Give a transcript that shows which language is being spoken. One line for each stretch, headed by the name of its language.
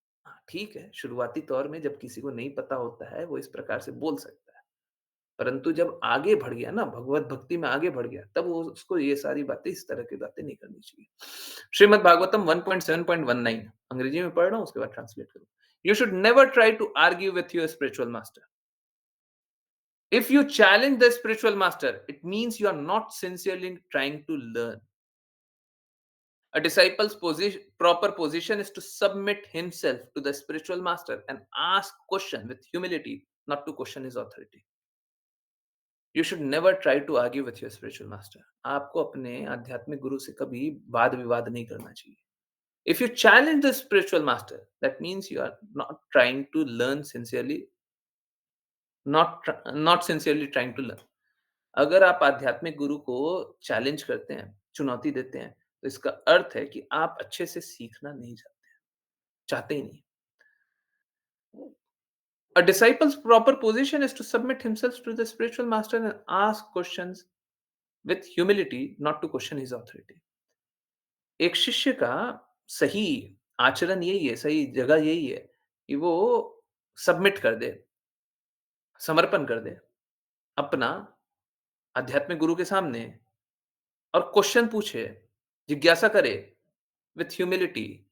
Hindi: हाँ, ठीक है, शुरुआती तौर में जब किसी को नहीं पता होता है, वो इस प्रकार से बोल सकता है। परंतु जब आगे बढ़ गया ना, भगवत भक्ति में आगे बढ़ गया, तब वो उसको ये सारी बातें, इस तरह की बातें नहीं करनी चाहिए। श्रीमद् भागवतम 1.7.19 अंग्रेजी में पढ़ रहा हूँ, उसके बाद ट्रांसलेट करूँ।
English: You should never try to argue with your spiritual master. If you challenge the spiritual master, it means you are not sincerely trying to learn. A disciple's proper position is to submit himself to the spiritual master and ask question with humility, not to question his authority. You should never try to argue with your spiritual master.
Hindi: आपको अपने आध्यात्मिक गुरु से कभी वाद विवाद नहीं करना चाहिए.
English: If you challenge the spiritual master, that means you are not trying to learn sincerely, not sincerely trying to learn.
Hindi: अगर आप आध्यात्मिक गुरु को चैलेंज करते हैं, चुनौती देते हैं, तो इसका अर्थ है कि आप अच्छे से सीखना नहीं चाहते ही नहीं।
English: A disciple's proper position is to submit himself to the spiritual master and ask questions with humility, not to question his authority.
Hindi: एक शिष्य का सही आचरण यही है, सही जगह यही है कि वो सबमिट कर दे, समर्पण कर दे अपना आध्यात्मिक गुरु के सामने और क्वेश्चन पूछे, जिज्ञासा करे
English: With humility.